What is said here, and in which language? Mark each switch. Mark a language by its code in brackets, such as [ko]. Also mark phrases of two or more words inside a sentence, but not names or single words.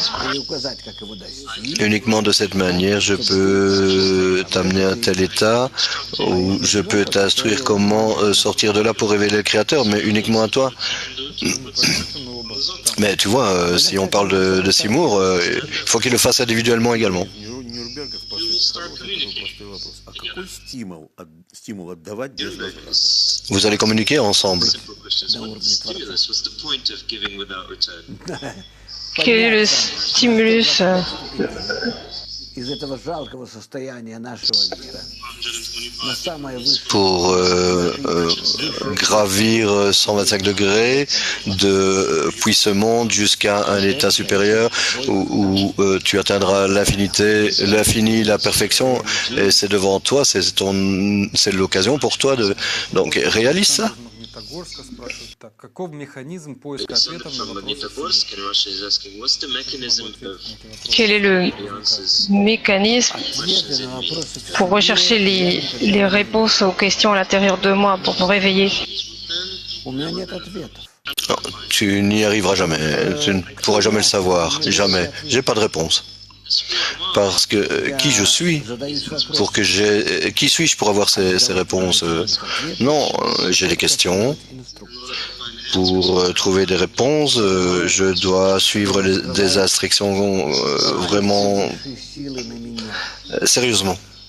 [fr] Uniquement de cette manière, je peux t'amener à un tel état où je peux t'instruire comment sortir de là pour révéler le Créateur, mais uniquement à toi. Mais tu vois, si on parle de Seymour, il faut qu'il le fasse individuellement également. [ru] Нюрнберга спрашивает простой вопрос. А какой стимул отдавать без возврата? [fr] Vous allez communiquer ensemble. Quel est le stimulus [ru] Из этого жалкого состояния нашего мира на самое высшее. [fr] Pour gravir 125 degrés de puis ce monde jusqu'à un état supérieur où tu atteindras l'infinité, l'infini, la perfection, et c'est devant toi, c'est l'occasion pour toi de donc réalise ça. [ru] Магнитогорска спрашивает, так, каков механизм поиска ответов на вопросы Вселенной? [fr] Quel est le mécanisme pour rechercher les réponses aux questions à l'intérieur de moi, pour me réveiller? [ru] У меня нет ответов. [fr] Non, tu n'y arriveras jamais, tu ne pourras jamais le savoir, jamais. J'ai pas de réponse. Parce que qui je suis pour que qui suis-je pour avoir ces réponses? Non, j'ai des questions. Pour trouver des réponses, je dois suivre des instructions vraiment sérieusement.